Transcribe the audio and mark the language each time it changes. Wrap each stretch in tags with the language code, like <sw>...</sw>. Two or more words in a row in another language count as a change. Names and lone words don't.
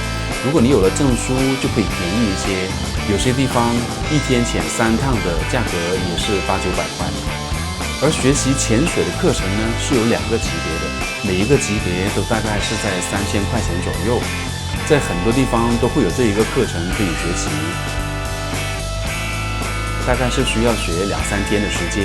<zh>如果你有了證書，就可以便宜一些。有些地方一天潛3趟的價格也是8、9百塊。而學習潛水的課程呢，是有2個級別的，每一個級別都大概是在3000塊錢左右。在很多地方都會有這一個課程可以學習，大概是需要學2、3天的時間。</zh>